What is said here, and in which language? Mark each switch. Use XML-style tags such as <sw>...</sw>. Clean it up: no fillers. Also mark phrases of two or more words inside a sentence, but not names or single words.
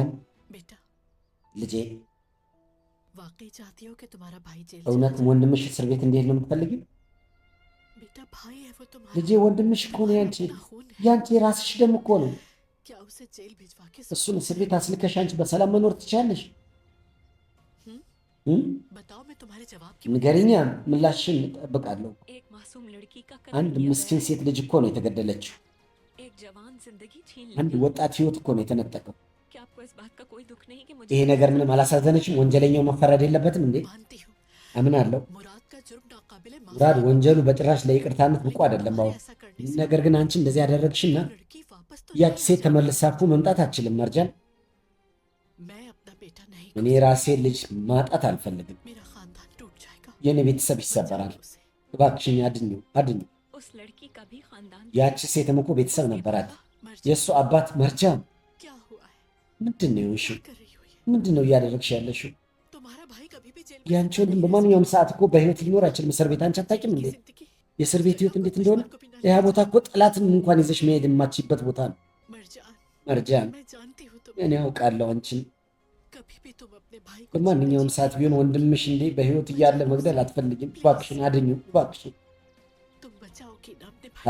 <hi>बेटा</hi> <am>ልጄ</am> <hi>वाकई चाहती हो कि तुम्हारा भाई जेल</hi> <am>እውነትም ወንድምሽ እስር ቤት እንዲሄድ ነው የምትፈልጊው?</am> <hi>बेटा भाई है वो तुम्हारा</hi> <am>ልጄ ወንድምሽ እኮ ነው ያንቺ የራስሽ ደም እኮ ነው።</am> <hi>क्या उसे जेल भिजवा के</hi> <am>እሱን እስር ቤት አስልከሽ አንቺ በሰላም መኖር ትችያለሽ?</am> <hi>बताओ मैं तुम्हारे जवाब की</hi> <am>ንገሪኛ፣ ምላሽን እጠብቃለሁ።</am> <hi>एक मासूम लड़की का</hi> <am>አንድ</am> <hi>कत्ल किया</hi> <am>ምስኪን</am> <hi>गया</hi> <am>ሴት ልጅ እኮ ነው የተገደለችው።</am> <hi>है। एक जवान जिंदगी छीन</hi> <am>አንድ</am> <hi>ली।</hi> <am>ወጣት ህይወት እኮ ነው የተነጠቀው።</am> <hi>क्या आपको इस बात का कोई दुख नहीं कि</hi> <am>ይሄ</am> <hi>मुझे</hi> <am>ነገር ምንም አላሳዘነችም? ወንጀለኛው መፈረድ የለበትም እንዴ?</am> <hi>मानती हूँ</hi> <am>አምናለሁ።</am> <hi>मुराद का जुर्म नाकाबिले</hi> <am>ሙራድ ወንጀሉ በጭራሽ ለይቅርታነት ብቁ አይደለም። አሁን</am> <hi>ऐसा करने से</hi> <am>ነገር ግን አንቺ እንደዚህ ያደረግሽና</am> <hi>लड़की वापस तो</hi> <am>ያቺ ሴት ተመልሳ እኮ መምጣት አትችልም። መርጃን፣</am> <hi>मैं अपना बेटा नहीं</hi> <am>እኔ ራሴ ልጅ ማጣት አልፈልግም።</am> <hi>मेरा खानदान टूट जाएगा</hi> <am>የኔ ቤተሰብ ይሰበራል። እባክሽኝ አድኙ፣ አድኙ።</am> <hi>उस लड़की का भी खानदान</hi> <am>ያቺ ሴትም እኮ ቤተሰብ ነበራት።</am> <hi>मर्जान</hi> <am>የእሱ አባት መርጃን፣</am> <hi>क्या हुआ है</hi> <am>ምንድን ነው የሆንሽው?</am> <hi>कर रही हो ये</hi> <am>ምንድን ነው እያደረግሽ ያለሽው?</am> <hi>तुम्हारा भाई कभी भी जेल</hi> <am>ያንቺ ወንድም በማንኛውም ሰዓት እኮ በህይወት ሊኖር አይችልም እስር ቤት። አንቺ አታውቂም እንዴ</am> <hi>जिंदगी</hi> <am>የእስር ቤት ህይወት እንዴት እንደሆነ? ያ ቦታ እኮ ጠላትን እንኳን ይዘሽ መሄድ የማትችይበት ቦታ ነው።</am> <hi>मरजान</hi> <am>መርጃን፣</am> <hi>मैं जानती हूँ तुम</hi> <am>እኔ አውቃለሁ አንቺን</am> <hi>कभी भी तुम अपने भाई को</hi> <am>በማንኛውም ሰዓት ቢሆን ወንድምሽ እንዴ በህይወት እያለ መግደል አትፈልጊም። እባክሽን አድኙ፣ እባክሽን</am> <hi>तुम बचाओगी ना अपने भाई</hi>